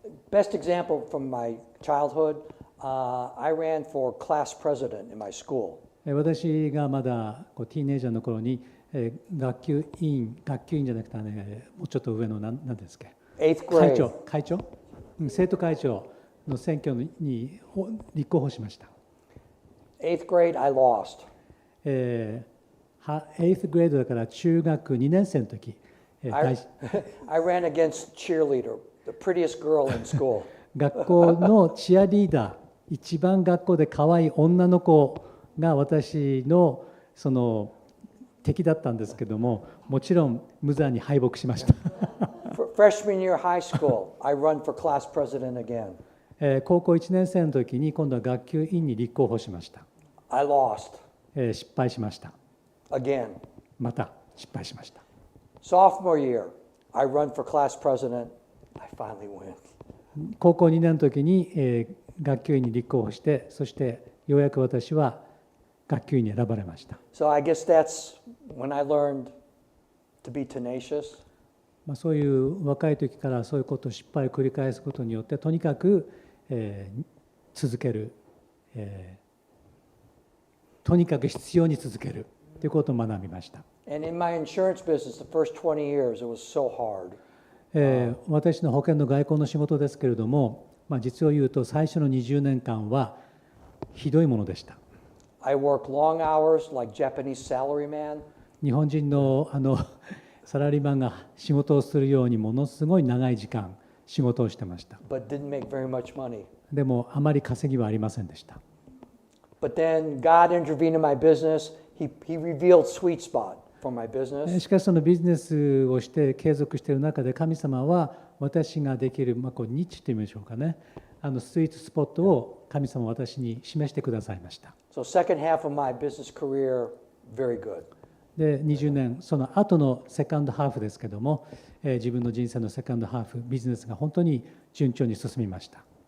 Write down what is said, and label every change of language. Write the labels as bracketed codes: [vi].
[en] Best example from my childhood, I ran for class president in my school. [ja] 私がまだティーネイジャーの頃に学級委員じゃなくてもうちょっと上の何ですか、会長、生徒会長の選挙に立候補しました。 [en] 8th grade, I lost. 8th grade [ja] だから中学2年生の時。 [en] I ran against cheerleader.The prettiest girl in school. [ja] 学校のチアリーダー、一番学校で可愛い女の子が私のその敵だったんですけども、もちろん無残に敗北しました。 [en] Freshman year high school, I run for class president again. [ja] 高校1年生の時に今度は学級委員に立候補しました。 [en] I lost [ja] 失敗しました。 [en] again. [ja] また失敗しました。 [en] Sophomore year, I run for class president. I finally win. [ja] 高校2年の時に、学級委員に立候補して、そしてようやく私は学級委員に選ばれました。 [en] So I guess that's when I learned to be tenacious. [ja] そういう若い時からそういうことを失敗を繰り返すことによってとにかく、続ける、とにかく必要に続けるということを学びました。 [en] And in my insurance business, the first 20 years, it was so hard. [ja] 私の保険の外交の仕事ですけれども、実を言うと最初の20年間はひどいものでした。 [en] I worked long hours like Japanese salaryman. [ja] 日本人のサラリーマンが仕事をするようにものすごい長い時間仕事をしてました。 [en] But didn't make very much money. [ja] でもあまり稼ぎはありませんでした。 [en] But then God intervened in my business. He revealed sweet spot for my business. [ja] しかしそのビジネスをして継続している中で神様は私ができる、ニッチと言いましょうかね、スイートスポットを神様は私に示してくださいました。 [en] So second half of my business career, very good. [ja] で20年その後のセカンドハーフですけども、自分の人生のセカンドハーフビジネスが本当に順調に進みました。